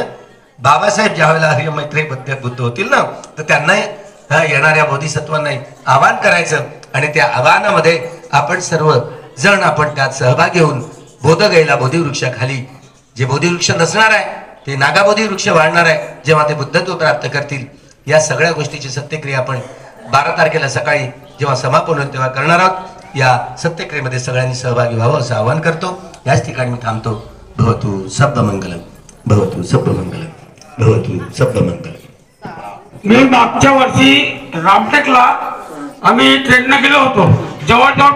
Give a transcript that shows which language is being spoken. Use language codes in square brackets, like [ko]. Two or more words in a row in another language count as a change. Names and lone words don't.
[mr] बाबासाहेब ज्यावेळेला हरिमैत्री बुद्ध होतील ना, तर त्यांना येणाऱ्या बोधिसत्वांना आवाहन करायचं आणि त्या आवाहनामध्ये आपण सर्व जण आपण त्यात सहभाग घेऊन बोधगयेला बोधिवृक्षाखाली, जे बोधिवृक्ष नसणार आहे ते नागाबोधी वृक्ष वाढणार आहे जेव्हा ते बुद्धत्व प्राप्त करतील. या सगळ्या गोष्टीची सत्यक्रिया आपण 12 तारखेला सकाळी जेव्हा समापन होईल तेव्हा करणार आहोत. या सत्यक्रियेमध्ये सगळ्यांनी सहभागी व्हावं असं आवाहन करतो. याच ठिकाणी मी थांबतो. [pi] भवतु सब मंगलम, भवतु सब मंगलम, भवतु सब मंगलम. [mr] मी मागच्या वर्षी रामटेकला आम्ही ट्रेनने गेलो होतो. जवळजवळ